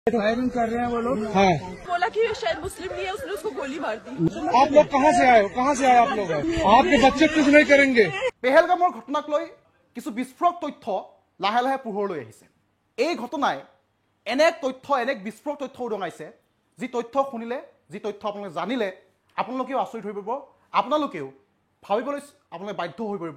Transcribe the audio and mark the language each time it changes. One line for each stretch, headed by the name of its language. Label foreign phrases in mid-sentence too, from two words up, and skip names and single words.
Hindi: फायरिंग कर रहे हैं वो लोग। हाँ, बोला कि शायद मुस्लिम नहीं है, उसने उसको गोली मार दी। आप लोग कहाँ से आए हो? कहाँ से आए आप लोग? आपके बच्चे कुछ नहीं करेंगे।
Assamese: পেহেলগামৰ ঘটনাক লৈ কিছু বিস্ফোৰক তথ্য লাহে লাহে পোহৰলৈ আহিছে। এই ঘটনাই এনে এক তথ্য, এনে এক বিস্ফোৰক তথ্য উদঙাইছে, যি তথ্য শুনিলে, যি তথ্য আপোনালোকে জানিলে আপোনালোকেও আচৰিত হৈ পৰিব, আপোনালোকেও ভাবিবলৈ আপোনালোকে বাধ্য হৈ পৰিব।